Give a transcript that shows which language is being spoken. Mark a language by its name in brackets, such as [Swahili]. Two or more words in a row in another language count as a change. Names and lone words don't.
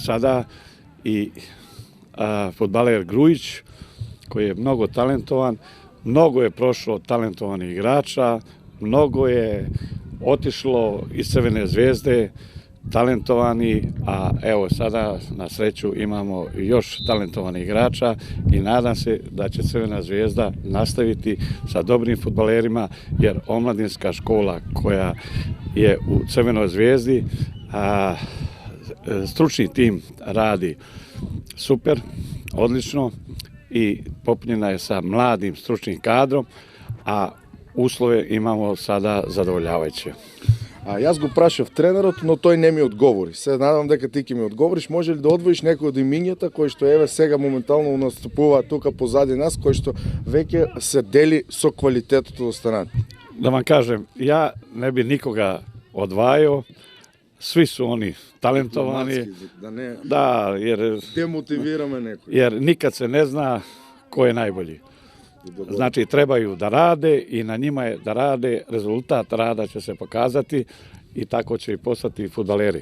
[Serbian] sada i fudbaler Grujić, koji je mnogo talentovan, mnogo je prošlo talentovanih igrača, mnogo je otišlo iz Crvene zvezde, talentovani, a evo sada na sreću imamo još talentovanih igrača i nadam se da će Crvena zvezda nastaviti sa dobrim fudbalerima, jer omladinska škola koja je u Crvenoj zvezdi, stručni tim radi super, odlično i popunjena je sa mladim stručnim kadrom, a uslove imamo sada zadovoljavajuće. [Macedonian] Јас го прашав тренерот, но тој не ми одговори. Се надам дека ти ќе ми одговориш. Може ли да одвоиш некој од имињата кои што еве сега моментално настапуваат тука позади нас, кои што веќе се дели со квалитетот од страната? [Serbian] Da vam kažem, ja ne bi nikoga odvajao, svi su oni talentovani. Da ne jer [Macedonian] demotivirаме некој. [Serbian] Jer nikad se ne zna ko je najbolji. Znači, trebaju da rade i na njima je da rade, rezultat rada će se pokazati i tako će i postati fudbaleri.